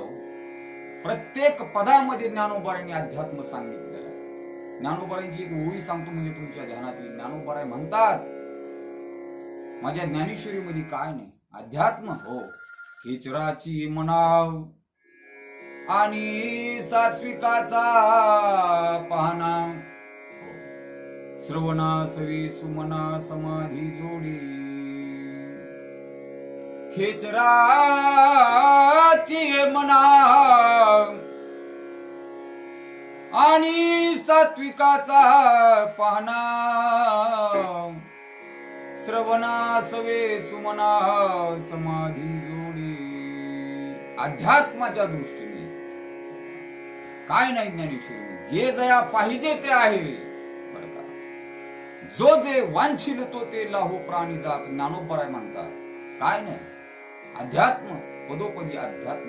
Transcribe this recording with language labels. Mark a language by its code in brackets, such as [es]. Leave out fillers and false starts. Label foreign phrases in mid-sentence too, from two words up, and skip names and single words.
[mr] प्रत्येक पदामध्ये ज्ञानोबांनी अध्यात्म सांगितलेलं. ज्ञानोबांची एक ओळी सांगतो म्हणजे तुमच्या ध्यानात येईल. ज्ञानोबा म्हणतात, माझ्या ज्ञानेश्वरीमध्ये काय नाही? अध्यात्म हो. खेचराची म्हणाव आणि सात्विकाचा पाहना, श्रवणा सवी सुमना समाधी जोडी. खेचराची मना आणि सात्विकाचा पाहना, श्रवणा सवे सुमना समाधी जोडी. अध्यात्माच्या दृष्टीने काय नाही ज्ञानेश्वरी? जे जया पाहिजे ते आहे. जो जे वांछिल तो ते लाहो प्राणी जात. ज्ञानोबा म्हणतात काय नाही? अध्यात्म पदोपदी अध्यात्म.